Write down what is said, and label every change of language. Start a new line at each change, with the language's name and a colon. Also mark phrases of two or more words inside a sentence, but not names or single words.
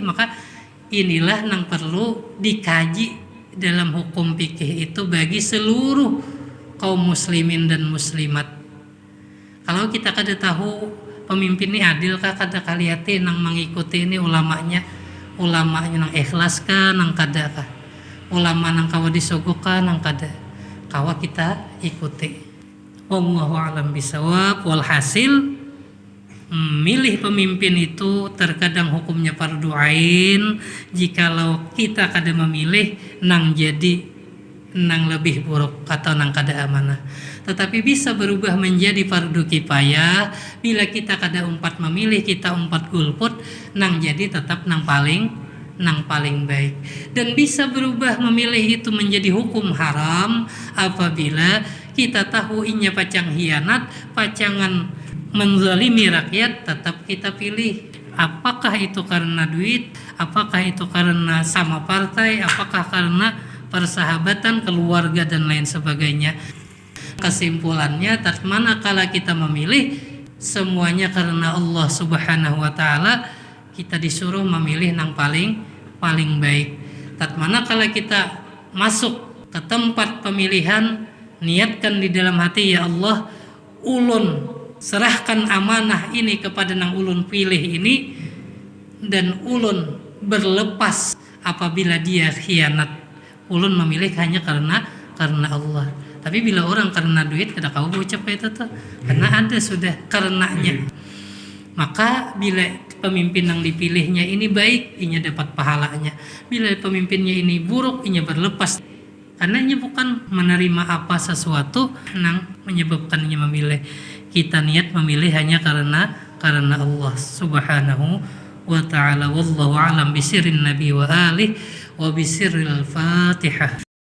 Banjar: Maka inilah nang perlu dikaji dalam hukum fikih itu bagi seluruh kaum muslimin dan muslimat. Kalau kita kada tahu pemimpin ini adil kah, kada kaliati nang mengikuti ini ulamanya nang ikhlas kah, nang kada kah, ulama nang kawa disogok kah, nang kada kawa kita ikuti.
Arabic: والله أعلم بالصواب.
Banjar: Walhasil, milih pemimpin itu terkadang hukumnya fardu ain jikalau kita kada memilih nang jadi nang lebih buruk atau nang kada amanah. Tetapi bisa berubah menjadi fardu kifayah bila kita kada umpat memilih, kita umpat golput, nang jadi tetap nang paling baik. Dan bisa berubah memilih itu menjadi hukum haram apabila kita tahu inya pacang hianat, pacangan menzalimi rakyat, tetap kita pilih. Apakah itu karena duit, apakah itu karena sama partai, apakah karena persahabatan, keluarga dan lain sebagainya. Kesimpulannya, manakala kita memilih semuanya karena Allah
Arabic: سبحانه وتعالى,
Banjar: kita disuruh memilih yang paling baik. Manakala kita masuk ke tempat pemilihan, niatkan di dalam hati, ya Allah, ulun serahkan amanah ini kepada nang ulun pilih ini, dan ulun berlepas apabila dia khianat. Ulun memilih hanya karena Allah. Tapi bila orang karena duit, kada kau ucap itu tuh, karena ada sudah karenanya. Maka bila pemimpin yang dipilihnya ini baik, inya dapat pahalanya. Bila pemimpinnya ini buruk, inya berlepas. Karena inya bukan menerima apa sesuatu yang menyebabkan inya memilih. Kita niat memilih hanya karena Allah
Arabic: سبحانه وتعالى. والله أعلم بسر النبي وآله وبسر الفاتحة.